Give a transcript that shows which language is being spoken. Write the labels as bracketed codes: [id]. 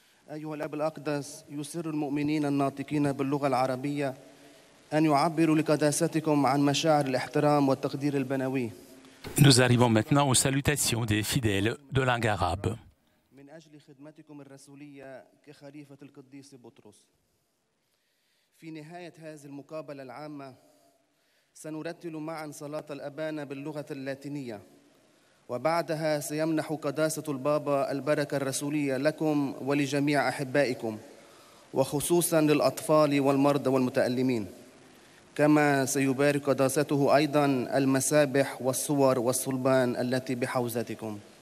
[ar] أيها الأب الأقدس، يسر المؤمنين الناطقين باللغة العربية أن يعبروا لقداستكم عن مشاعر الاحترام والتقدير البنوي. [fr] Nous arrivons maintenant aux salutations des fidèles de langue arabe. [ar] من أجل خدمتكم الرسولية كخليفة القديس بطرس. في نهاية هذه المقابلة العامة سنرتل معا صلاة الأبانة باللغة اللاتينية، وبعدها سيمنح قداسة البابا البركة الرسولية لكم ولجميع أحبائكم، وخصوصا للأطفال والمرضى والمتألمين، كما سيبارك قداسته أيضا المسابح والصور والصلبان التي بحوزتكم.